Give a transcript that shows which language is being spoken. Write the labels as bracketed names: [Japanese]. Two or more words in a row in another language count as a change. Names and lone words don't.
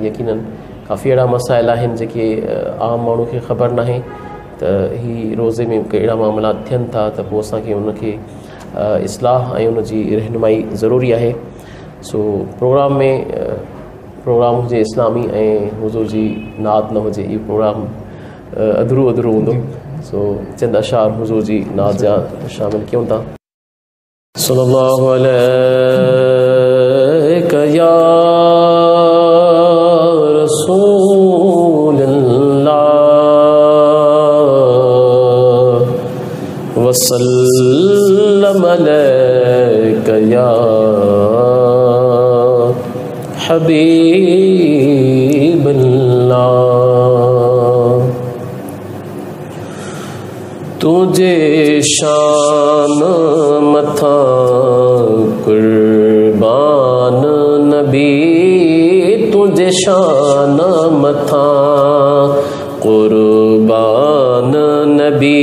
[Sindhi] यकीनन काफ़ी अहिड़ा मसाइल आहिनि जेके आम माण्हू खे ख़बर नाहे त ही रोज़े में कहिड़ा मामला थियनि था, त पोइ असांखे उनखे इस्लाह ऐं उनजी रहनुमाई ज़रूरी आहे। सो प्रोग्राम में प्रोग्राम हुजे इस्लामी ऐं हुज़ूर जी नात न हुजे, इहो प्रोग्राम अधूरो अधूरो हूंदो। सो चंद अशार हुज़ूर जी नात जा शामिल कयूं था। [Arabic] صلى الله عليك يا رسول الله وسلم عليك يا حبيب الله. [Sindhi] तुझे शान मथा कुर्बान नबी, तुझे शान मथा कुर्बान नबी।